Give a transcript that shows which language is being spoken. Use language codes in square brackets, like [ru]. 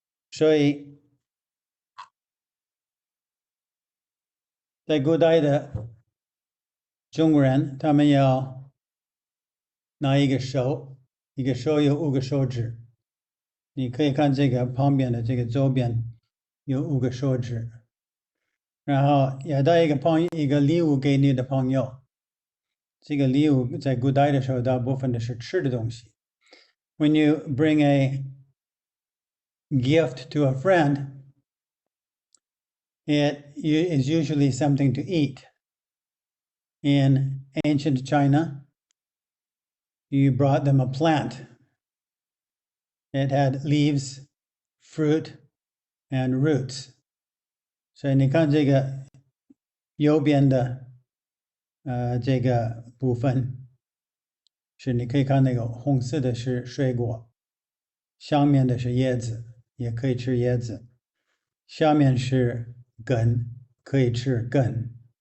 [zh] 所以在古代的中国人，他们要拿一个手有5个手指。你可以看这个旁边的这个周边有5个手指。然后要带一个礼物给你的朋友。这个礼物在古代的时候，大部分的是吃的东西。 [en] When you bring a gift to a friend, it is usually something to eat. In ancient China, you brought them a plant. It had leaves, fruit, and roots. [zh] 所以你看这个右边的这个部分是你可以看那个红色的是水果，上面的是叶子，也可以吃叶子，下面是根，可以吃根。